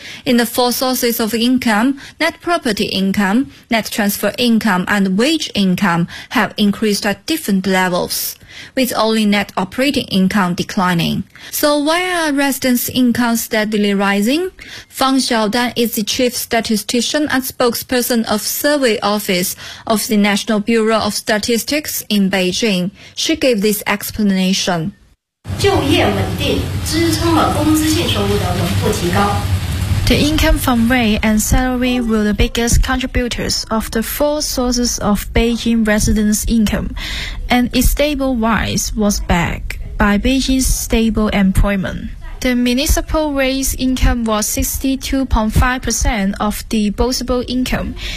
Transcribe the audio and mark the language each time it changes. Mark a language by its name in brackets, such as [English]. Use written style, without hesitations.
[English] In the four sources of income, net property income, net transfer income, and wage income have increased at different levels, with only net operating income declining. So why are residents' incomes steadily rising? Fang Xiaodan is the chief statistician and spokesperson of Survey Office of the National Bureau of Statistics in Beijing. She gave this explanation. [Chinese] 就业稳定支撑了工资性收入的稳步提高。 [English] The income from wage and salary were the biggest contributors of the four sources of Beijing residents' income, and its stable rise was backed by Beijing's stable employment. The municipal wage income was 62.5% of the disposable income.